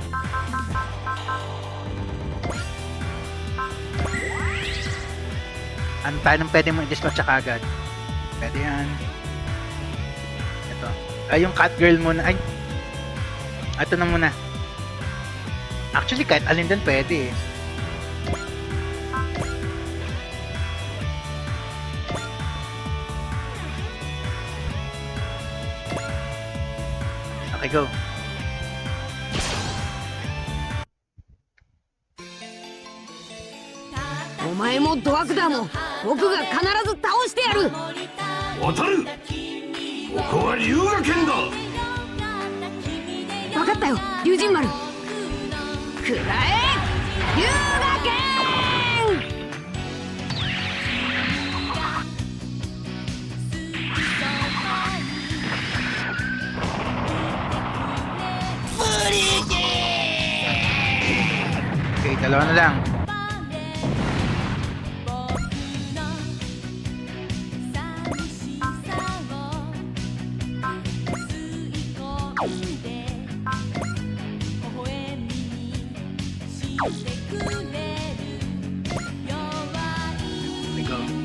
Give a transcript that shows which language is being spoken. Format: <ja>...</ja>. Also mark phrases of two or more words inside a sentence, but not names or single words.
<tl>Ano tayo nang pwede mo i-dispatch kagad? Pwede yan. Ito. Yung</tl> <en>cat girl</en> <tl>muna. Ay. Ito na muna. Actually, kahit alin din pwede eh.</tl> <en>Okay, go.</en> <ja>お前もドアクダーも僕が必ず倒してやる。渡る。ここは龍河圏だ。分かったよ、龍神丸。くらえ龍河圏。</ja> <tl>Okay, 2 na lang.</tl> <en>Okay, go.</en>